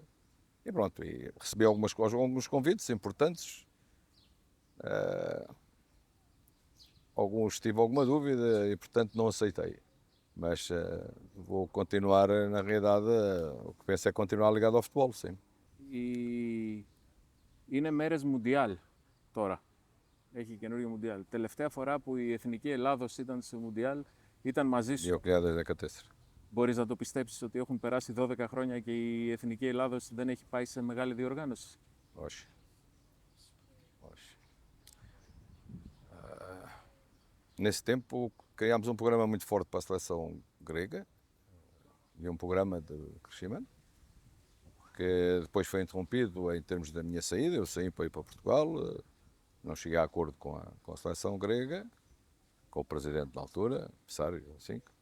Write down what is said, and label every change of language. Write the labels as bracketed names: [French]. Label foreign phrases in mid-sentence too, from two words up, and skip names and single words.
[Portuguese] E pronto, e recebi alguns convites importantes. Alguns tive alguma dúvida e, portanto, não aceitei. Mas vou continuar, na realidade, o que penso é continuar ligado ao futebol, sim. [Greek] Είναι μέρες Μουντιάλ τώρα. Έχει καινούριο Μουντιάλ. Τελευταία φορά που η Εθνική Ελλάδος ήταν στο Μουντιάλ ήταν μαζί σου. 2014. Μπορείς να το πιστέψεις ότι έχουν περάσει 12 χρόνια και η Εθνική Ελλάδος δεν έχει πάει σε μεγάλη διοργάνωση? Όχι. Όχι. [Portuguese] Nesse tempo criámos um programa muito forte para a seleção grega e um programa de crescimento que depois foi interrompido em termos da minha saída. Eu saí para ir para Portugal, não cheguei a acordo com a seleção grega, com o presidente na altura, Pessário, assim.